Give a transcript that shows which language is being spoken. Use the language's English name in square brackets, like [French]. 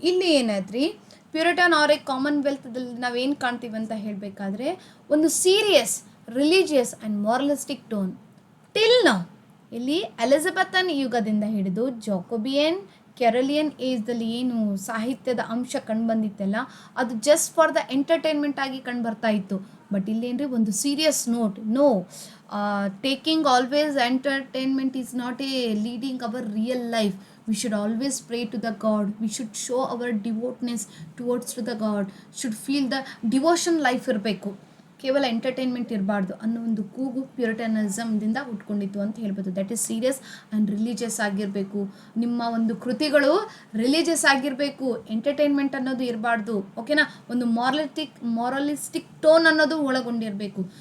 [Kannada] ಇಲ್ಲಿ ಏನಾದ್ರಿ, ಪ್ಯೂರಿಟನ್ R A ಕಾಮನ್ವೆಲ್ತ್ದಲ್ಲಿ ನಾವೇನು ಕಾಣ್ತೀವಿ ಅಂತ ಹೇಳಬೇಕಾದ್ರೆ, ಒಂದು [English] serious, religious and moralistic tone [Kannada] till ನಾವು. ಇಲ್ಲಿ ಎಲಿಜಬೆತನ್ ಯುಗದಿಂದ ಹಿಡಿದು ಜಾಕೋಬಿಯನ್, ಕೆರೋಲಿಯನ್ ಏಜ್ದಲ್ಲಿ ಏನು ಸಾಹಿತ್ಯದ ಅಂಶ ಕಂಡುಬಂದಿತ್ತಲ್ಲ, ಅದು [English] just for the entertainment [Kannada] ಆಗಿ ಕಂಡುಬರ್ತಾ ಇತ್ತು. ಬಟ್ ಇಲ್ಲೇನ್ರಿ, ಒಂದು [English] Serious note, taking always entertainment is not a leading our real life. We should always pray to the God. We should show our devoutness towards to the God. Should feel the devotion life [Kannada] ಇರಬೇಕು, ಕೇವಲ entertainment ಇರಬಾರ್ದು ಅನ್ನೋ ಒಂದು ಕೂಗು ಪ್ಯೂರಿಟನಿಸಮ್ದಿಂದ ಹುಟ್ಕೊಂಡಿತ್ತು ಅಂತ ಹೇಳ್ಬೋದು. [English] that is serious and religious [Kannada] ಆಗಿರಬೇಕು. ನಿಮ್ಮ ಒಂದು ಕೃತಿಗಳು ರಿಲಿಜಿಯಸ್ ಆಗಿರಬೇಕು, ಎಂಟರ್ಟೈನ್ಮೆಂಟ್ ಅನ್ನೋದು ಇರಬಾರ್ದು. ಓಕೆನಾ, ಒಂದು ಮಾರಲಿಸ್ಟಿಕ್ ಟೋನ್ ಅನ್ನೋದು ಒಳಗೊಂಡಿರಬೇಕು.